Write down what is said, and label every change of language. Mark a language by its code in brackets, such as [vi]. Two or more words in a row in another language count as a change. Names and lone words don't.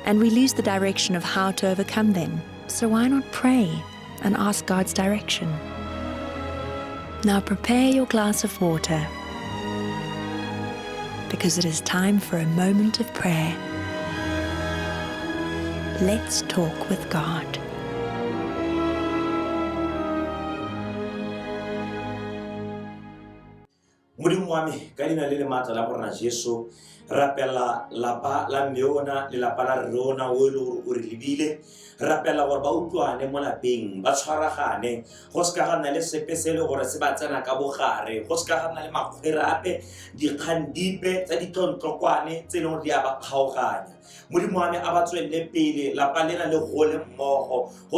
[en] and we lose the direction of how to overcome them. So why not pray and ask God's direction? Now prepare your glass of water, because it is time for a moment of prayer. Let's talk with God. [tn] Modimo wa me ka leina le le maatla la morena Jesu rapela lapa la meona le lapa la rona o ile o re lebile rapela gore ba utlwane mo lapeng ba tshwaragane go se ka ga nna le sepe se le gore se ba tsena ka bogare go se ka ga nna le makgwerape dikgandipe tsa ditlontlokwane tse leng di a ba kgaoganya Modimo wa me a ba tswelle pele lapa lena le gole mmogo go